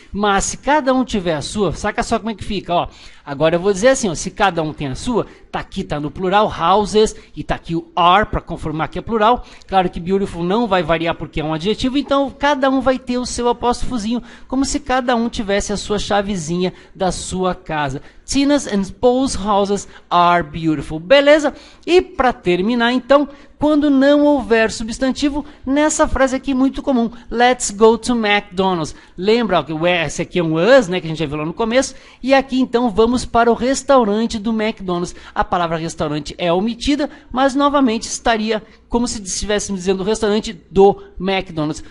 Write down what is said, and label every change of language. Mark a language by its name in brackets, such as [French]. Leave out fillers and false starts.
[Portuguese] Mas se cada um tiver a sua, saca só como é que fica, ó. Agora eu vou dizer assim, ó, se cada um tem a sua, tá aqui, tá no plural, houses, e tá aqui o are, para confirmar que é plural. Claro que beautiful não vai variar porque é um adjetivo, então cada um vai ter o seu apóstrofozinho, como se cada um tivesse a sua chavezinha da sua casa. [English] Tina's and Paul's houses are beautiful. [Portuguese] Beleza? E para terminar, então, quando não houver substantivo, nessa frase aqui muito comum, [English] let's go to McDonald's. [Portuguese] Lembra que esse aqui é um us, né, que a gente já viu lá no começo, e aqui então vamos para o restaurante do McDonald's. A palavra restaurante é omitida, mas novamente estaria como se estivéssemos dizendo restaurante do McDonald's.